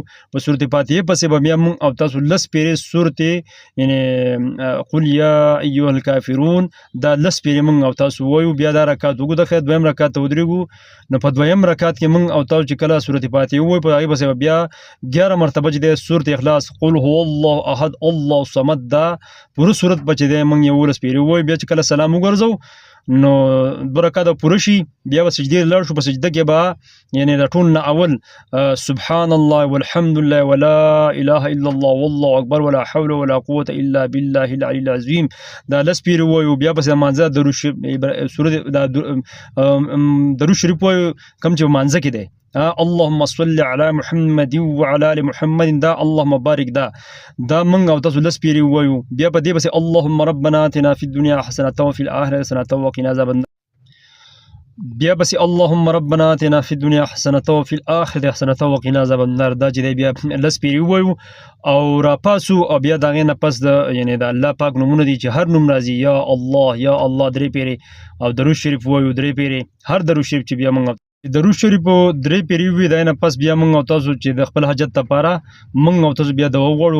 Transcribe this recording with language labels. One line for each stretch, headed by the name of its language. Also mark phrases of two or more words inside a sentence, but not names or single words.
Pashto: په سورت فاتحه پسې به بیا موږ او تاسو 10 پیرې سورت یعنې
Arabic: قل یا ایها الکافرون
Pashto: دا 10 پیرې موږ او تاسو ووایو. بیا دا رکعت وګو د خیر دویم رکعت ته ودرېږو. نو په دویم رکعت کې موږ او تاسو چې کله سورت فاتحه ووایو، په هغې پسې به بیا 11 مرتبه چې دی سورت اخلاص
Arabic: قل هو الله احد الله صمد
Pashto: دا پوره سورت به چې دی موږ 11 پیرې ووایو. بیا چې کله سلام وګرځو نو 2 رکعاته پوره شي، بیا به سجدې لاړ شو. په سجده کې به یعنې د ټول نه اول
Arabic: سبحان الله والحمد لله ولا اله الا الله والله اکبر ولا حول ولا قوة الا بالله العلي العظیم
Pashto: دا 10 پیرې ووایو. بیا پسې مانځه درود شریف ووایو کوم چې مانځه کې دی،
Arabic: اللهم صل على محمد وعلى ال محمد
Pashto: دا
Arabic: اللهم بارک
Pashto: دا موږ او تاسو 10 پیرې ووایو. بیا په دې پسې
Arabic: اللهم ربنا آتنا فی الدنیا حسنة وفي الآخرة حسنة وقنا عذاب النار.
Pashto: بیا پسې
Arabic: اللهم ربنا آتنا فی الدنیا حسنة وفي الآخرة حسنة وقنا عذاب النار
Pashto: دا چې دی بیا 10 پیرې ووایو او راپاسو. او بیا د هغې نه پس د یعنې د الله پاک نومونه دي چې هر نوم راځي،
Arabic: یا الله یا الله
Pashto: 3 پیرې، او درود شریف ووایو 3 پیرې. هر درود شریف چې بیا موږ درود شریف 3 پیرې ووایو، د هغې نه پس بیا موږ او تاسو چې د خپل حاجت لپاره موږ او تاسو بیا دعا وغواړو.